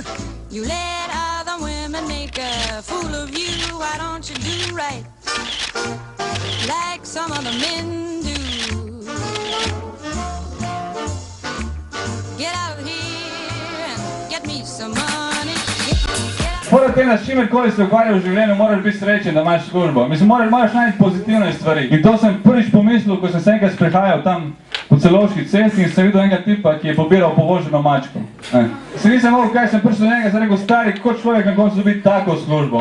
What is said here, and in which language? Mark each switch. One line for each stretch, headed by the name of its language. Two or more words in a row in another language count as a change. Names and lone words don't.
English: You let other women make a fool of you. Why don't you do right like some other men do? Get out of here and get me some money.
Slovenian: Poleg tega, s čimerkoli se ukvarjal v življenju, moraš biti srečen, da imaš službo. Mislim, moraš najti pozitivne stvari. In to sem prvič pomislil, ko sem se enkrat sprehajal tam po Celovški cesti in sem videl enega tipa, ki je pobiral povoženo mačko. Se nisem mogel, kaj sem prišel do njega, sem rekel, stari, kot človek na koncu dobiti tako službo.